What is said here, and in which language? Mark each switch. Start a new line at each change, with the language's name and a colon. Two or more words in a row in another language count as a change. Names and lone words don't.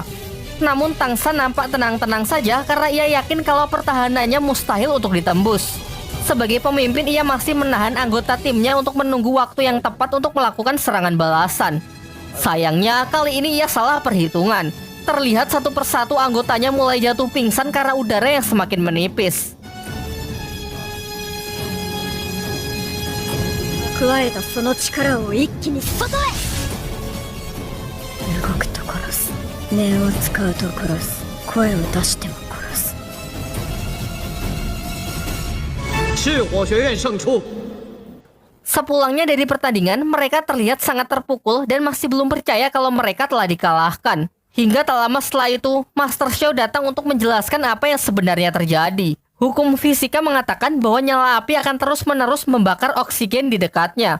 Indonesian: Namun Tangsan nampak tenang-tenang saja karena ia yakin kalau pertahanannya mustahil untuk ditembus. Sebagai pemimpin, ia masih menahan anggota timnya untuk menunggu waktu yang tepat untuk melakukan serangan balasan. Sayangnya, kali ini ia salah perhitungan. Terlihat satu persatu anggotanya mulai jatuh pingsan karena udara yang semakin menipis.
Japanese: 加えたその力を一気に外へ。動くと殺す、念を使うと殺す、声を出しても殺す。
Chinese: 赤火学院胜出。
Indonesian: Sepulangnya dari pertandingan, mereka terlihat sangat terpukul dan masih belum percaya kalau mereka telah dikalahkan. Hingga tak lama setelah itu, Master Xiao datang untuk menjelaskan apa yang sebenarnya terjadi. Hukum fisika mengatakan bahwa nyala api akan terus-menerus membakar oksigen di dekatnya.